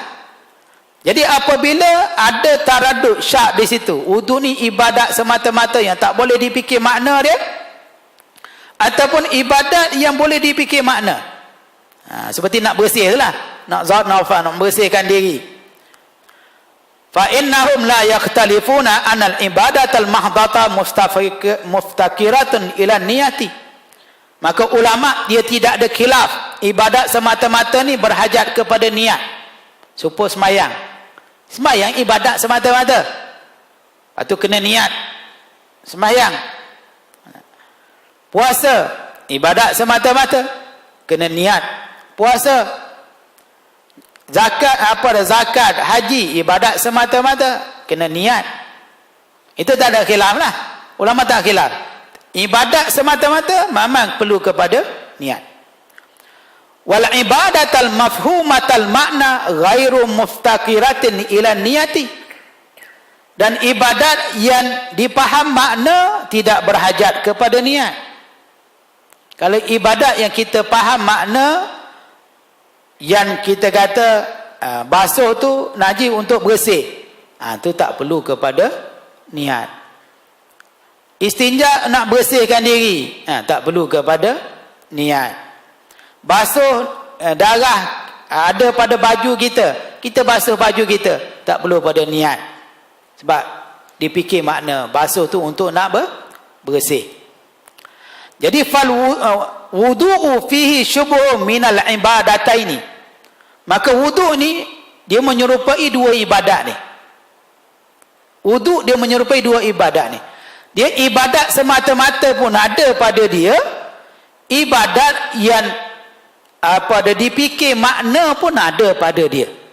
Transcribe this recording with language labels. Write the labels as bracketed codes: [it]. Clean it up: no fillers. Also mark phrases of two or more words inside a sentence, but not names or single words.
[ms] Jadi apabila ada taradud syak di situ, wudu ni ibadat semata-mata yang tak boleh dipikir makna dia, ataupun ibadat yang boleh dipikir makna, seperti nak bersih lah, nak bersihkan diri. [ar] فإنهم لا يختلفون أن العبادة المحضة مفتقرة إلى النية. [ms] Maka ulama dia tidak ada khilaf, ibadat semata-mata ni berhajat kepada niat. Supaya sembahyang ibadat semata-mata, lepas tu kena niat sembahyang. Puasa ibadat semata-mata, kena niat puasa. Zakat, haji, ibadat semata-mata, kena niat. Itu tak ada khilaf lah. Ulama tak khilaf. Ibadat semata-mata memang perlu kepada niat. [ar] والعبادة المفهومة المعنى غير مفتقرة إلى النية. [ms] Dan ibadat yang dipaham makna tidak berhajat kepada niat. Kalau ibadat yang kita faham makna, yang kita kata basuh tu najis untuk bersih, tu tak perlu kepada niat. Istinja nak bersihkan diri, tak perlu kepada niat. Basuh darah ada pada baju kita, kita basuh baju kita, tak perlu pada niat. Sebab dipikir makna basuh tu untuk nak bersih. [ar] Jadi فالوضوء فيه شبه من العبادتين. [ms] Maka wudu' ni dia menyerupai dua ibadat ni. Wudu' dia menyerupai dua ibadat ni. Dia ibadat semata-mata pun ada pada dia, ibadat yang dipikir makna pun ada pada dia.